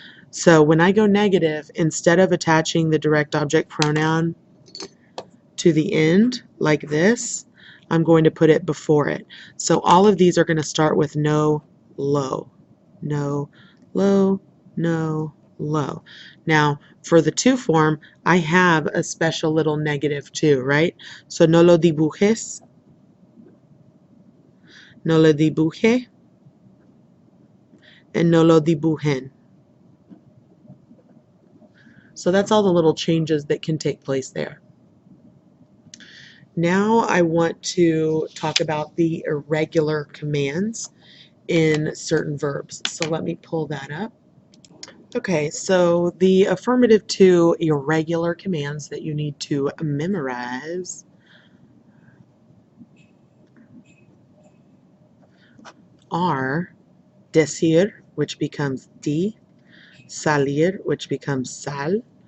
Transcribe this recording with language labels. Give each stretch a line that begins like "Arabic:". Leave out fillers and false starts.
English: So when I go negative, instead of attaching the direct object pronoun to the end like this, I'm going to put it before it. So all of these are going to start with no, lo. No, lo, no, lo. Now, for the to form, I have a special little negative too, right?
Spanish: So no lo dibujes, no lo dibuje, and no lo dibujen.
English: So that's all the little changes that can take place there. Now I want to talk about the irregular commands in certain verbs. So let me pull that up. Okay, so the affirmative to irregular commands that you need to memorize are decir, which becomes di, salir, which becomes sal,